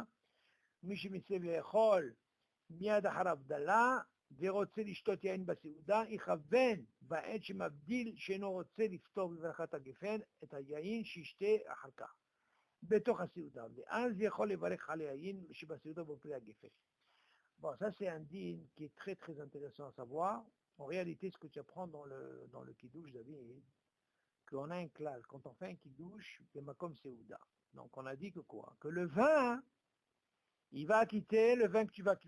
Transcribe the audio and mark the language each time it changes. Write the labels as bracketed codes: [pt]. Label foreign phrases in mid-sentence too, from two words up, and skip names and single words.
[he] מי שמצווה לאכול מיד אחר הבדלה, ורוצה לשתות יין בסעודה, יכוון בעת שמבדיל שאינו רוצה לפתור בברכת הגפן את היין שישתה אחר כך, בתוך הסעודה, ואז יכול לברך על היין שבסעודה בפרי הגפן. [fr] Bon, ça c'est un din qui est très très intéressant à savoir. En réalité, ce que tu apprends dans le kiddush, David, qu'on a un clal, quand on fait un kiddush, c'est [he] מקום סעודה. [fr] Donc on a dit que quoi? Que le vin, il va quitter le vin que tu vas quitter.